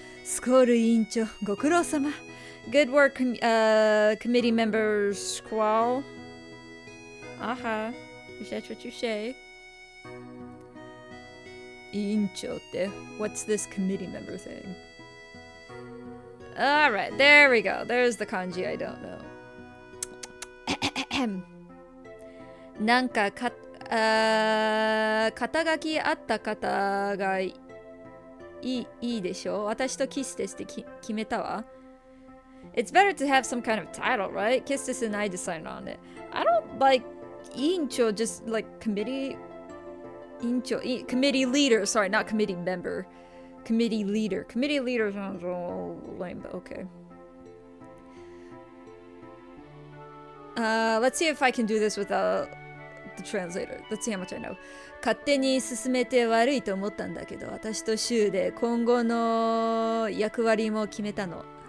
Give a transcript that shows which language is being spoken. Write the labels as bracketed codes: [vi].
[ja] Skoru Incho, Gokuro-sama. [en] Good work, committee member squall. Aha. Is that what you say? Incho, what's this committee member thing? Alright, there we go. There's the kanji I don't know. [ja] なんか肩書きあった方がいいでしょ私とキスですって決めたわ [en] It's better to have some kind of title, right? Kistis and I decided on it. I don't like incho, just like committee committee leader, sorry, not committee member. Committee leader. Committee leader sounds all lame, but okay. Let's see if I can do this without the translator. Let's see how much I know. [ja] 勝手に進めて悪いと思ったんだけど、私とシュウで今後の役割も決めたの。